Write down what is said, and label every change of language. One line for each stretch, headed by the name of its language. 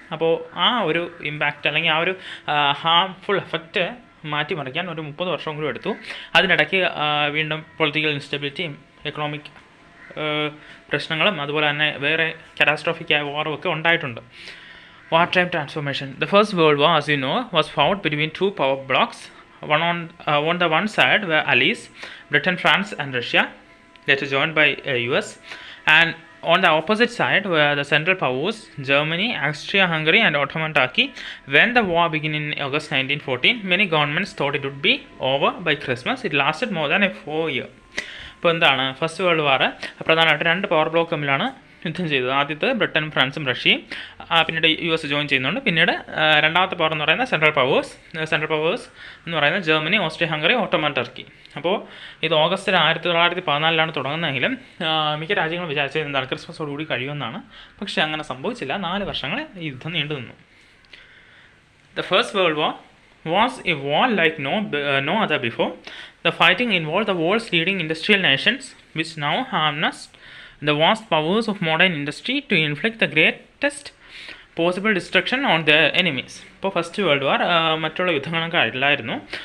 Malayalam: അപ്പോൾ ആ ഒരു ഇമ്പാക്റ്റ് അല്ലെങ്കിൽ ആ ഒരു ഹാർംഫുൾ എഫക്റ്റ് മാറ്റിമറിക്കാൻ ഒരു 30 വർഷം കൂടി എടുത്തു. അതിനിടയ്ക്ക് വീണ്ടും പൊളിറ്റിക്കൽ ഇൻസ്റ്റബിലിറ്റിയും എക്കണോമിക് പ്രശ്നങ്ങളും അതുപോലെ തന്നെ വേറെ കാറ്റാസ്ട്രോഫിക്കായ വാറും ഒക്കെ ഉണ്ടായിട്ടുണ്ട്.
English: War time transformation. The first world war, as you know, was fought between two power blocks. On the one side were allies, Britain, France and Russia, later joined by US. And on the opposite side were the Central Powers, Germany, Austria-Hungary and Ottoman Turkey. When the war began in August 1914, many governments thought it would be over by Christmas. It lasted more than 4 years.
Malayalam: ഇപ്പോൾ എന്താണ് first world war? പ്രധാനമായിട്ട് 2 power block തമ്മിലാണ് യുദ്ധം ചെയ്തത്. ആദ്യത്തെ ബ്രിട്ടനും ഫ്രാൻസും റഷ്യയും, പിന്നീട് US ജോയിൻ ചെയ്യുന്നുണ്ട്. പിന്നീട് രണ്ടാമത്തെ പവർ എന്ന് പറയുന്നത് സെൻട്രൽ പവേഴ്സ് എന്ന് പറയുന്നത് Germany, Austria Hungary, Ottoman Turkey. അപ്പോൾ ഇത് ഓഗസ്റ്റ് 1914 തുടങ്ങുന്നതെങ്കിലും മിക്ക രാജ്യങ്ങളും വിചാരിച്ചത് എന്താണ് ക്രിസ്മസോടുകൂടി കഴിയുമെന്നാണ്. പക്ഷേ അങ്ങനെ സംഭവിച്ചില്ല. 4 വർഷങ്ങൾ ഈ യുദ്ധം നീണ്ടു നിന്നു.
English: The First World War was a war like no other before. The fighting involved the world's leading industrial nations, which now harnessed the vast powers of modern industry to inflict the greatest possible destruction on their enemies.
Malayalam: ഇപ്പോൾ first world war മറ്റുള്ള യുദ്ധങ്ങളൊക്കെ ആയിട്ടില്ലായിരുന്നു.